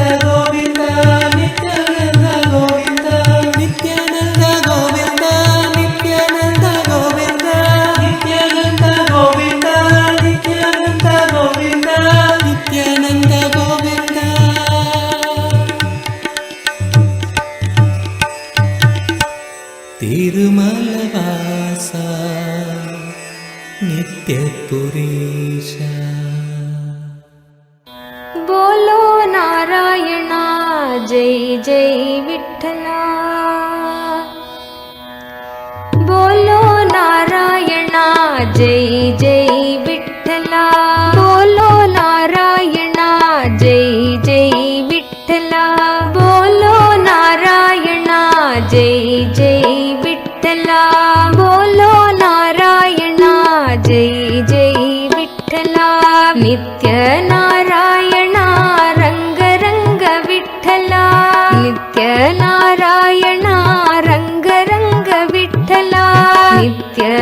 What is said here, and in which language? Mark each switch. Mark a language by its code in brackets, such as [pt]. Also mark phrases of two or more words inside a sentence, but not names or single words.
[te] గోవింద నిత్యానంద గోవింద నిత్యానంద గోవింద నిత్యానంద గోవింద నిత్యానంద గోవింద నిత్యానంద గోవింద నిత్యానంద గోవింద తిరుమలవాస నిత్యపురీష [mr] बोलो नारायणा जय जय विठ्ठला बोलो नारायणा जय जय विठ्ठला बोलो नारायणा जय जय विठ्ठला बोलो नारायणा जय जय विठ्ठला बोलो नारायणा जय जय विठ्ठला नित्य नारायणा रंग रंग विठ्ठला नित्य नारायणा रंग रंग विठ्ठला नित्य